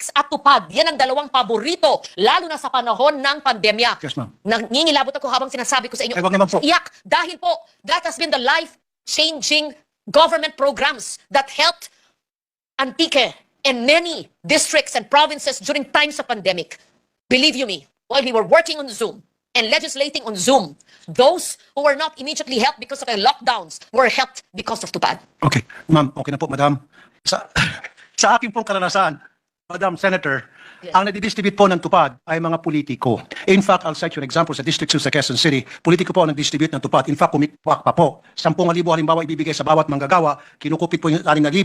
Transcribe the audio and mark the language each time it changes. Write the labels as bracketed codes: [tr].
[tl] At TUPAD, yan ang dalawang paborito, lalo na sa panahon ng pandemya. [en] Yes, ma'am. [tl] Nangingilabot ako habang sinasabi ko sa inyo. Ay, wag naman po. Iyak, dahil po, [en] that has been the life-changing government programs that helped Antique and many districts and provinces during times of pandemic. Believe you me, while we were working on Zoom, and legislating on Zoom, those who were not immediately helped because of the lockdowns were helped because of TUPAD. [tl] Okay. Ma'am, okay na po, Madam. Sa aking pong karanasan, Madam Senator, ang nadidistribute po ng TUPAD ay mga politiko. [en] In fact, I'll cite you an example [tl] sa District 2 sa Quezon City. Politiko po ang nag-distribute ng TUPAD. [en] In fact, [tl] kumikpak pa po. 10,000 halimbawa ibibigay sa bawat manggagawa, kinukupit po yung 6,000.